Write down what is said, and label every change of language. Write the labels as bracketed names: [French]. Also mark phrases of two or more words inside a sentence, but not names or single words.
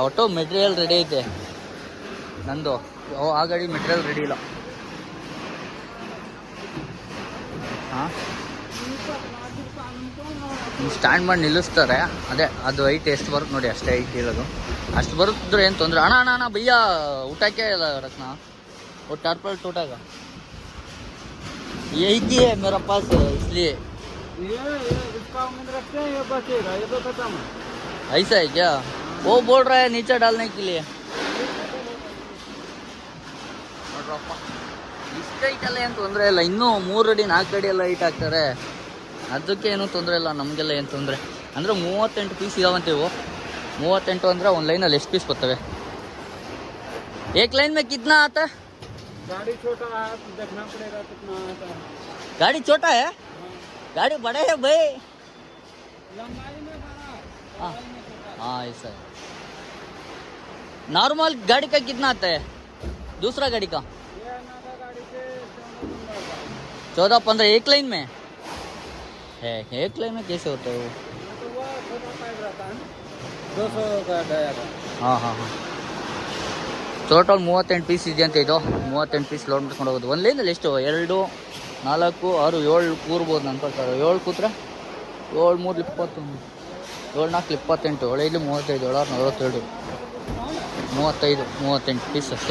[Kannada] ಒಟ್ಟು ಮೆಟೀರಿಯಲ್ ರೆಡಿ ಐತೆ ನಂದು. ಆ ಗಾಡಿ ಮೆಟೀರಿಯಲ್ ರೆಡಿ ಇಲ್ಲ. ಹಾಂ ಸ್ಟ್ಯಾಂಡ್ ಮಾಡಿ ನಿಲ್ಲಿಸ್ತಾರೆ. ಅದೇ ಅದು ಹೈಟ್ ಎಷ್ಟು ಬರುತ್ತೆ ನೋಡಿ, ಅಷ್ಟೇ ಹೈಟ್ ಇರೋದು. ಅಷ್ಟು ಬರುತ್ತಿದ್ರೆ ಏನು ತೊಂದರೆ. ಅಣ್ಣ ಅಣ್ಣ ಅಣ್ಣ ಭಯ್ಯ ಊಟಕ್ಕೆ ಇಲ್ಲ ರತ್ನ [Hindi] वो टारपल टूटेगा यही की है मेरा पास इसलिए ये इसका उम्मीद रखते हैं, ये बचेगा, ये तो खत्म है। ऐसा है क्या? वो बोल रहा है नीचे डालने के लिए. [Kannada] ಇಷ್ಟು ಹೈಟೆಲ್ಲ ಏನು ತೊಂದರೆ ಇಲ್ಲ. ಇನ್ನೂ 3 ಅಡಿ 4 ಅಡಿ ಎಲ್ಲ ಹೈಟ್ ಆಗ್ತಾರೆ. ಅದಕ್ಕೆ ಏನೂ ತೊಂದರೆ ಇಲ್ಲ, ನಮಗೆಲ್ಲ ಏನು ತೊಂದರೆ. ಅಂದರೆ 38 ಪೀಸ್ ಇದಾವಂತೆ ಇವು. 38 ಅಂದರೆ ಒಂದು ಲೈನಲ್ಲಿ ಎಷ್ಟು ಪೀಸ್ ಬರ್ತವೆ? [Hindi] एक लाइन में कितना आता है? गाड़ी छोटा है तो देखना पड़ेगा कितना आता है। गाड़ी छोटा है? गाड़ी बड़ा है भाई, लंबाई में बड़ा, हाँ चौड़ाई में छोटा। हाँ ऐसा है. नॉर्मल गाड़ी का कितना आता है? दूसरा गाड़ी का ये नागा गाड़ी से 14-15 एक लाइन में है. एक लाइन में कैसे होता है वो? तो वो छोटा पाइप रहता है, 200 का डायगा. [Kannada] ಹಾಂ ಹಾಂ ಹಾಂ. ಟೋಟಲ್ 38 ಪೀಸ್ ಇದೆಯಂತೆ. ಇದು 38 ಪೀಸ್ ಲೋಡ್ ಮಾಡ್ಕೊಂಡು ಹೋಗೋದು. ಒಂದು ಲೈನಲ್ಲಿ ಎಷ್ಟು? 2, 4, 6, 7 ಕೂರ್ಬೋದು ನನ್ನ ಪ್ರಕಾರ. 7 ಕೂತ್ರೆ 7, 3, 20, 7, 4, 28, 7, 5, 35, 7, 6, 42, 38 ಪೀಸ್ ಅಷ್ಟೇ.